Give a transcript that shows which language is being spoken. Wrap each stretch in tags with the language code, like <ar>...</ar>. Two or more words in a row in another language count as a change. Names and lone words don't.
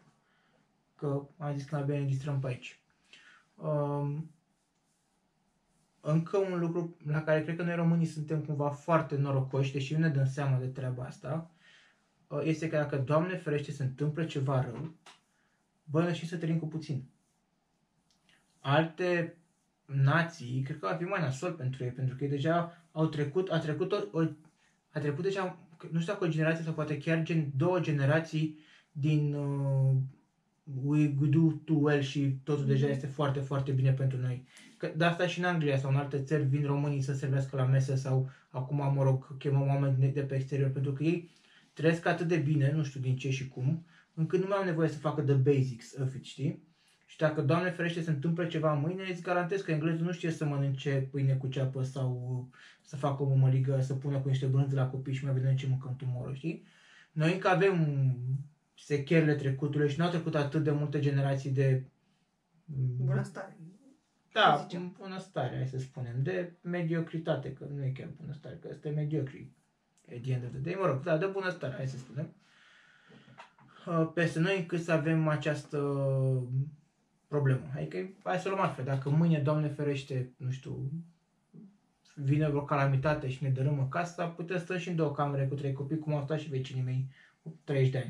<ro>Că am zis că mai bine ne distrăm pe aici. Încă un lucru la care cred că noi românii suntem cumva foarte norocoși, deși nu ne dăm seama de treaba asta, este că dacă, Doamne ferește, se întâmplă ceva rău, bă, noi să trăim cu puțin. Alte nații, cred că ar fi mai nasol pentru ei, pentru că ei deja a trecut deja, nu știu dacă o generație sau poate chiar două generații din</ro> <en>we do too well</en> <ro>și totul deja este foarte, foarte bine pentru noi. Că de asta și în Anglia sau în alte țări vin românii să servească la mese sau acum, mă rog, chemăm oameni de pe exterior, pentru că ei trăiesc atât de bine, nu știu din ce și cum, încât nu mai au nevoie să facă</ro> <en>the basics of it,</en> <ro>știi? Și dacă, Doamne ferește, se întâmplă ceva mâine, îți garantez că englezul nu știe să mănânce pâine cu ceapă sau să facă o mămăligă, să pună cu niște brânzi la copii și mai vedem ce mâncăm tomorrow, știi? Noi încă avem secherile trecutului și nu au trecut atât de multe generații de bunăstare. Da, bunăstare, hai să spunem, de mediocritate, că nu e chiar bunăstare, că este mediocri.</ro> <en>At the end of the day,</en> <ro>mă rog, da, de bunăstare, hai să spunem. Peste noi încât să avem această problemă. Adică, hai să luăm altfel, dacă mâine, Doamne ferește, nu știu, vine vreo calamitate și ne dărâmă casa, putem să și în 2 camere cu 3 copii, cum au stat și vecinii mei cu 30 de ani.</ro>